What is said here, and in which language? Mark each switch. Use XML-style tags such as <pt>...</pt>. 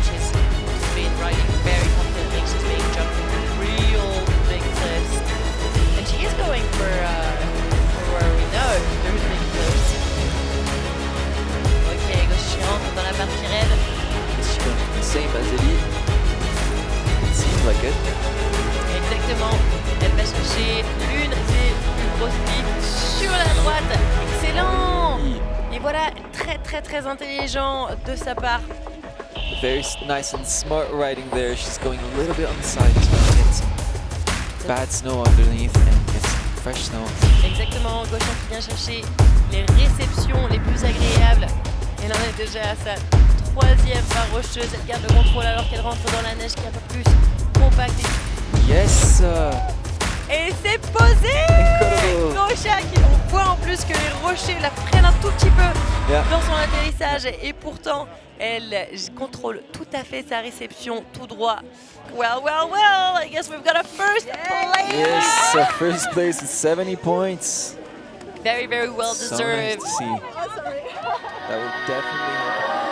<en>She's been riding very confidently. She's been jumping real big cliffs, and she is going for where we know there's big cliffs.</en> <fr>Ok, Gosh rentre dans la partie raide.</fr> <en>Same as Ellie. It seems like it.</en> <fr>Exactement. Elle va chercher l'une des plus grosses piques sur la droite. Excellent. Et voilà, très intelligent de sa part.</fr> <en>Very nice and smart riding there. She's going a little bit on the side to get some bad snow underneath and get some fresh snow.</en> <fr>Exactement, Gauchin qui vient chercher les réceptions les plus agréables. Elle en est déjà à sa troisième barre rocheuse. Elle garde le contrôle alors qu'elle rentre dans la neige qui est un peu plus compacte.</fr> <en>Yes!</en> <fr>Et c'est posé! Gauchin on voit en plus que les rochers la freinent un tout petit peu dans son atterrissage et pourtant elle contrôle tout à fait sa réception tout droit.</fr> <en>Well, I guess we've got a first place! Yes, first place is 70 points. Very well deserved. So nice to see. That will definitely happen.</en>